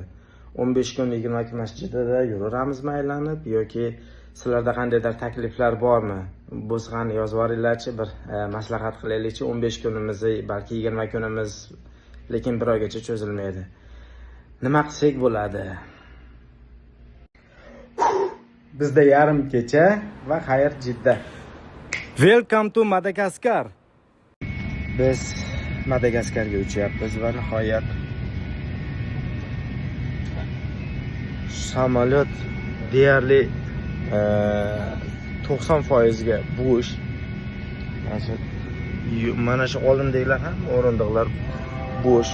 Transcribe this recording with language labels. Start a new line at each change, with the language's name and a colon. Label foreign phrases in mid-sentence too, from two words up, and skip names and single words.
Uzbek: 15 kun 20 kun masjidida yuraveramizmi aylanib yoki sizlarda qandaydir takliflar bormi? Bo'zg'ani yozib yuboringlarchi, bir maslahat qilaylikchi. 15 kunimizni, balki 20 kunimiz, lekin bir oygacha cho'zilmaydi. Nima qilsak bo'ladi? Bizda yarim kecha va xayr Jidda.
English: Welcome to Madagascar.
Uzbek: Biz Madagaskarga uchyapmiz va nihoyat samolyot deyarli 90% ga bo'sh. Mana shu oldindagilar ham o'rindiqlar bo'sh.